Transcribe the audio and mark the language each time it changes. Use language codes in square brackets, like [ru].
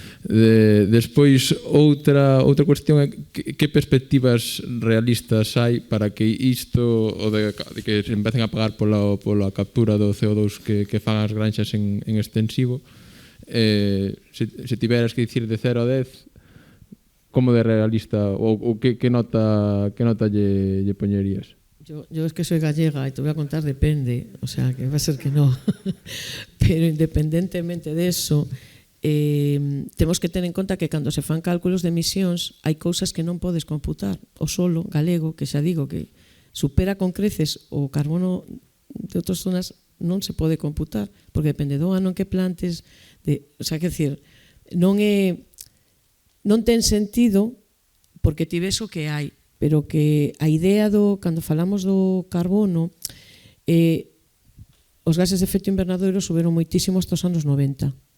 [gl] Despois, outra cuestión é que perspectivas realistas hai para que isto, o de que se empecen a pagar pola captura do CO2 que fan as granxas en extensivo, se tiveras que dicir de 0 a 10, como de realista, ou que nota lle poñerías? [es] Yo es que soy gallega y te voy a contar, depende, o sea, que va a ser que no. [gl] Pero independentemente de eso, temos que ter en conta que cando se fan cálculos de emisións hai cousas que non podes computar. O solo galego, que xa digo que supera con creces o carbono de outras zonas, non se pode computar, porque depende do ano en que plantes, o sea, que decir, non ten sentido porque ti ves o que hai, pero que a idea cando falamos do carbono, os gases de efecto invernadoiro suberon moitísimo estos anos 90.